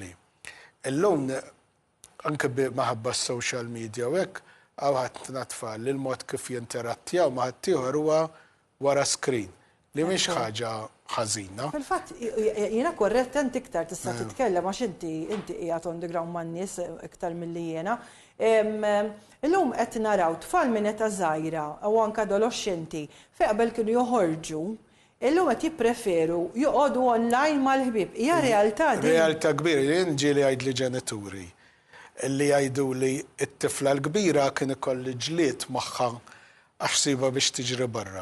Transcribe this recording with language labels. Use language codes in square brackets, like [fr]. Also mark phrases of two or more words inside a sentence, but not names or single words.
[mt] Illum anke maħabba s- [en] social media [mt] u hekk għaw ħadd tfal li l-mod kif jinterattjaw ma' ħaddieħor huwa wara screen li mhix ħaġa ħażina. Fil-fatt jiena korrett inti iktar tista' titkellem għax inti qiegħed [en] on the ground [mt] man-nies iktar milli jiena. Illum qed naraw tfal minn età żgħira u anke adolescenti fejn qabel kienu joħorġu. Illum qed jippreferu joqogħdu online mal-ħbieb. Hija realtà din. Realtà kbira, jien ġieli jgħidli ġenituri li jgħidu li t-tifla l-kbira kien ikolli ġlied magħha għax siba biex tiġri barra.